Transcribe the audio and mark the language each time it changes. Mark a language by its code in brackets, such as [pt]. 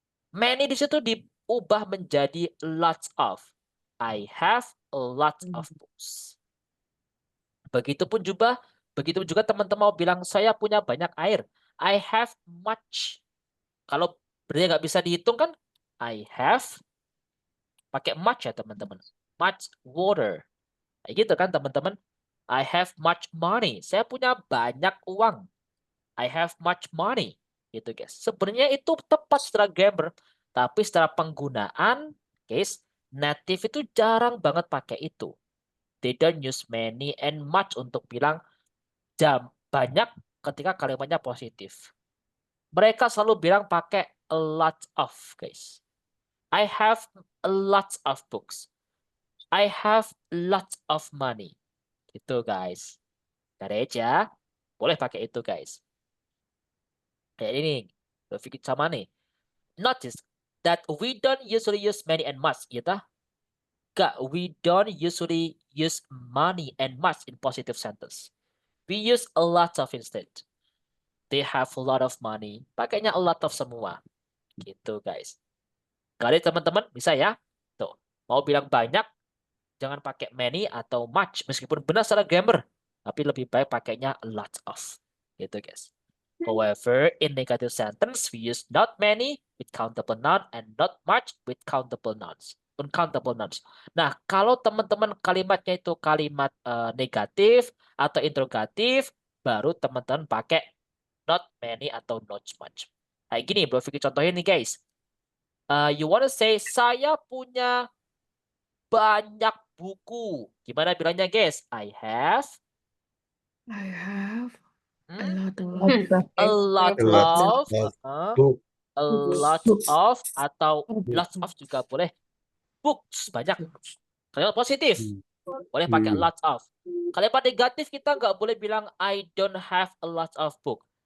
[id] Many di situ diubah menjadi lots of. [en] I have a lot of books. [id] Begitu juga teman-teman mau bilang saya punya banyak air. [en] I have much. [id] Kalau berarti nggak bisa dihitung kan? [en] I have [id] pakai [en] much [id] ya teman-teman. [en] Much water. [id] Kayak gitu kan teman-teman. [en] I have much money. [id] Saya punya banyak uang. [en] I have much money. [id] Gitu guys. Sebenarnya itu tepat secara grammar. Tapi secara penggunaan, guys, native itu jarang banget pakai itu. [en] They don't use many and much [id] untuk bilang banyak ketika kalimatnya positif. Mereka selalu bilang pakai a lot of, guys. [en] I have a lot of books. I have a lot of money. Gitu, guys. [id] Dari aja, boleh pakai itu, guys. Kayak ini, berpikir sama nih. [en] Notice that we don't usually use many and much, gitu. We don't usually use money and much in positive sentence. We use a lot of instead. They have a lot of money. [id] Pakainya a lot of semua. Gitu, guys. Kali teman-teman bisa ya? Tuh, mau bilang banyak, jangan pakai many atau much. Meskipun benar secara grammar. Tapi lebih baik pakainya a lot of. Gitu, guys. [en] However, in negative sentence, we use not many with countable noun and not much with countable nouns. [id] Uncountable nouns. Nah, kalau teman-teman kalimatnya itu kalimat negatif atau interrogatif, baru teman-teman pakai not many atau not much. Kayak gini, Bro Vicky contohin nih, guys. [en] You wanna say, [id] saya punya banyak buku. Gimana bilangnya, guys? [en] I have I have a hmm? lot of a lot A lot of book. [id] a lot of atau lots of juga boleh. Books banyak. Kalau positif boleh pakai lots of. Kalau negatif kita nggak boleh bilang [en] I don't have a lot of book.